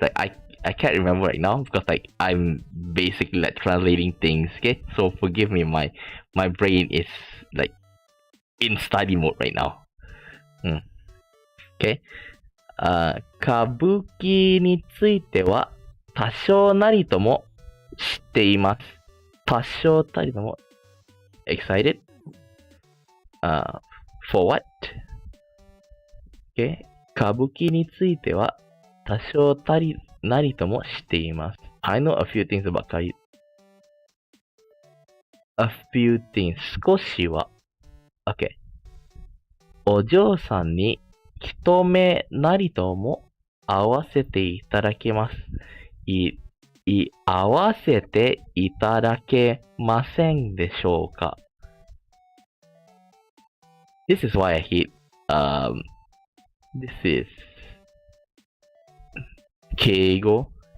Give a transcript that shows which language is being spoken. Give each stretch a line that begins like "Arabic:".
English: Like, I can't remember right now because like I'm basically like translating things. Okay, so forgive me. My brain is like in study mode right now. Okay.
Japanese: 歌舞伎については多少なりとも知っています。多少なりとも excited?
English: For what? Okay.
Japanese: 歌舞伎については多少なりとも知っています。
English: I know a few things about 歌舞伎。 A few things. 少しは。Okay.
Japanese: お嬢さんに一目なりとも合わせていただけます。合わせていただけませんでしょうか?
English: This is why I hate, this is 敬語。